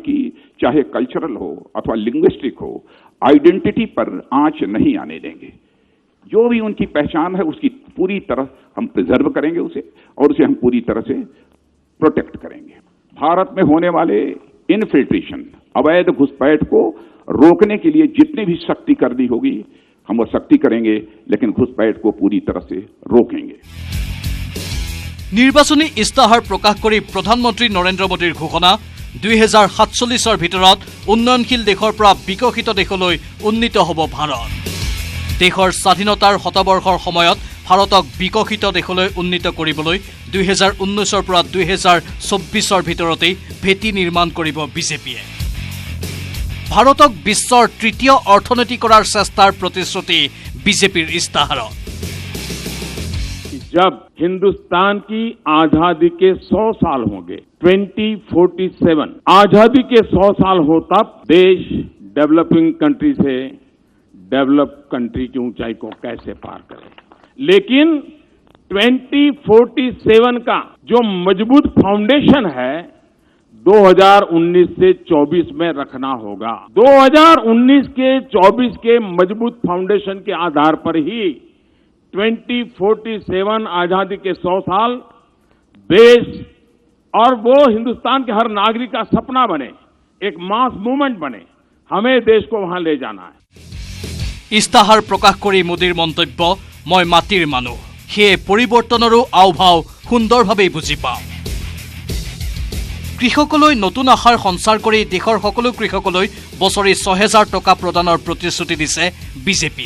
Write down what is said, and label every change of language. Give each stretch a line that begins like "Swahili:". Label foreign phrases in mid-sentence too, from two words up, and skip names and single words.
Hindi: की चाहे कल्चरल हो अथवा लिंग्विस्टिक हो आइडेंटिटी पर आंच नहीं आने देंगे जो भी उनकी पहचान है उसकी पूरी तरह हम प्रिजर्व करेंगे उसे और उसे हम पूरी तरह से प्रोटेक्ट करेंगे भारत में होने वाले इनफिल्ट्रेशन अवैध घुसपैठ को रोकने के लिए जितनी भी सख्ती करनी होगी हम वो सख्ती करेंगे लेकिन घुसपैठ को पूरी तरह से रोकेंगे
Assamese: নিৰ্বাচনী ইস্তাহাৰ প্ৰকাশ কৰি প্ৰধানমন্ত্ৰী নৰেন্দ্ৰ মোদীৰ ঘোষণা 2047ৰ ভিতৰত উন্নয়নশীল দেশৰ পৰা বিকশিত দেশলৈ উন্নীত হ'ব ভাৰত দেশৰ স্বাধীনতাৰ শতবৰ্ষৰ সময়ত ভাৰতক বিকশিত দেশলৈ উন্নীত কৰিবলৈ 2019ৰ পৰা 2024ৰ ভিতৰতেই ভেটি নিৰ্মাণ কৰিব বিজেপিয়ে ভাৰতক বিশ্বৰ তৃতীয় অৰ্থনীতি কৰাৰ চেষ্টাৰ প্ৰতিশ্ৰুতি বিজেপিৰ ইস্তাহাৰত
Hindi: जब हिंदुस्तान की आजादी के 100 साल होंगे 2047 आजादी के 100 साल हो तब देश
English: developing country
Hindi: से
English: develop country
Hindi: की ऊंचाई को कैसे पार करे। लेकिन 2047 का जो मजबूत फाउंडेशन है 2019 से 24 में रखना होगा। 2019 के 24 के मजबूत फाउंडेशन के आधार पर ही 2047 आजादी के 100 साल देश और वो हिंदुस्तान के हर नागरिक का सपना बने, एक
English: mass movement
Hindi: बने। हमें देश को वहां ले जाना है।
Assamese: ইস্তাহাৰ প্ৰকাশ কৰি মোদীৰ মন্তব্য মই মাটিৰ মানুহ সেয়ে পৰিৱৰ্তনৰো আওভাও সুন্দৰভাৱে বুজি পাওঁ। কৃষকলৈ নতুন আশাৰ সঞ্চাৰ কৰি দেশৰ সকলো কৃষকলৈ বছৰি ৬০০০ টকা প্ৰদানৰ প্ৰতিশ্ৰুতি দিছে বিজেপিয়ে।